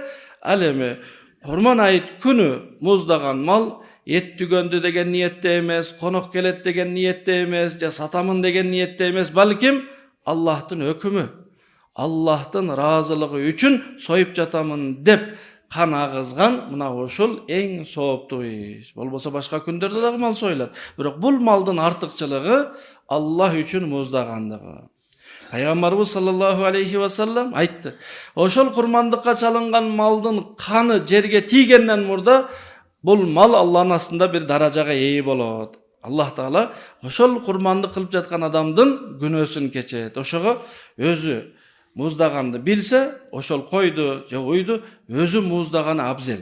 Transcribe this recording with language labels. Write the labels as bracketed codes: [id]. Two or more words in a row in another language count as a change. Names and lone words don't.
[ky] Ал эми Курман айт күнү муздаган мал эт түгөндү деген ниетте эмес, конок келет деген ниетте эмес, же сатамын деген ниетте эмес, балким Аллахтын өкүмү, Аллахтын ыраазылыгы үчүн союп жатамын деп кан агызган, мына ушул эң сооптуу иш. Болбосо башка күндөрдө дагы мал союлат. Бирок бул малдын артыкчылыгы Аллах үчүн муздагандыгы. Пайгамбарыбыз [ar] صلى الله عليه وسلم [ky] айтты: ошол курмандыкка чалынган малдын каны жерге тийгенден мурда бул мал Аллахтын астында бир даражага ээ болот. Аллах Таала ошол курмандык кылып жаткан адамдын күнөөсүн кечет. Ошого өзү муздаганды билсе, ошол койду же уйду өзү муздаганы абзел.